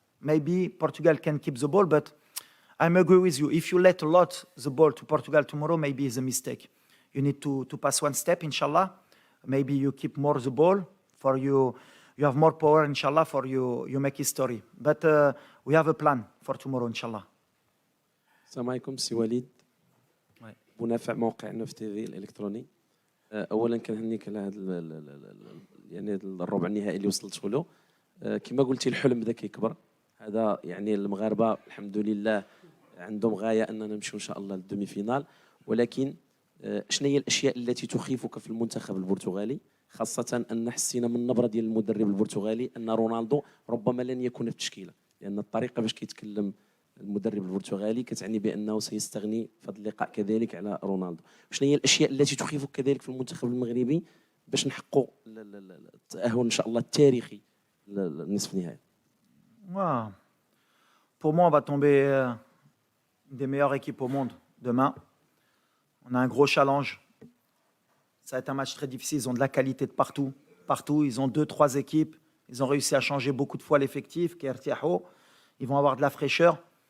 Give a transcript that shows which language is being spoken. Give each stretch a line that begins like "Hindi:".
English: Maybe Portugal can keep the ball, but I agree with you. If you let a lot the ball to Portugal tomorrow, maybe it's a mistake. You need to pass one step, inshallah. Maybe you keep more the ball for you. You have more power, inshallah, for you make history. But we have a plan for tomorrow, inshallah.
Arabic: السلام عليكم سي وليد منافع موقع نوف تي في الالكتروني اولا كنهنيك على هذا يعني الربع النهائي اللي وصلت له كما قلتي الحلم بدا كيكبر هذا يعني المغاربه الحمد لله عندهم غايه اننا نمشيو ان شاء الله للدومي فينال ولكن شنو هي الاشياء التي تخيفك في المنتخب البرتغالي خاصة أن حسينا من النبرة ديال المدرب البرتغالي أن رونالدو ربما لن يكون في التشكيلة لأن الطريقة باش كيتكلم المدرب البرتغالي كتعني بأنه سيستغني في هذا اللقاء كذلك على رونالدو. شنو هي الأشياء التي تخيفك كذلك في المنتخب المغربي باش نحققوا التأهل إن شاء الله التاريخي للنصف النهائي؟
French: Pour moi, on va tomber une des meilleures équipes au monde demain. On a un gros challenge. Ça va être un match très difficile. Ils ont de la qualité de partout. Ils ont 2-3 équipes. Ils ont réussi à changer beaucoup de fois l'effectif. Ils vont avoir de la fraîcheur.